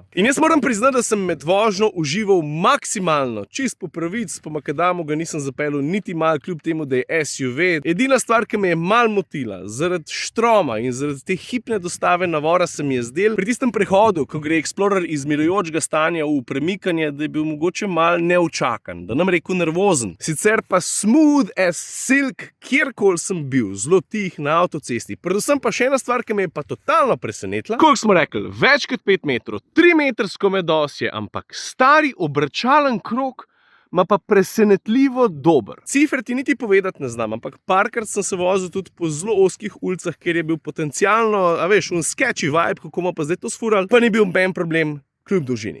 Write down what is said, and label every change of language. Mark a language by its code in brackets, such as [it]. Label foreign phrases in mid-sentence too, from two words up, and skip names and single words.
[sl] In jaz moram priznati, da sem med vožnjo užival maksimalno, čist po pravic, po makadamu ga nisem zapeljal niti malo, kljub temu, da je SUV. Edina stvar, ki me je mal motila, zaradi štroma in zaradi te hipne dostave navora se mi je zdel, pri tistem prehodu, ko gre Explorer iz mirujočega stanja v premikanje, da je bil mogoče mal neučakan, da nam rekel nervozen. Sicer pa [en] smooth as silk, [sl] kjerkoli sem bil, zelo tih na avtocesti. Predvsem pa še ena stvar, ki me je pa totalno presenetila. Koliko smo rekli, več kot 5 metrov, 3 metrsko medosje, ampak stari obračalen krog, ma pa presenetljivo dober. Cifre ti niti povedati ne znam, ampak parkrat sem se vozil tudi po zelo ozkih ulicah, kjer je bil potencialno, a veš, un [en] sketchy vibe, [sl] kako ima pa zdaj to sfural, pa ni bil ben problem, kljub dolžini.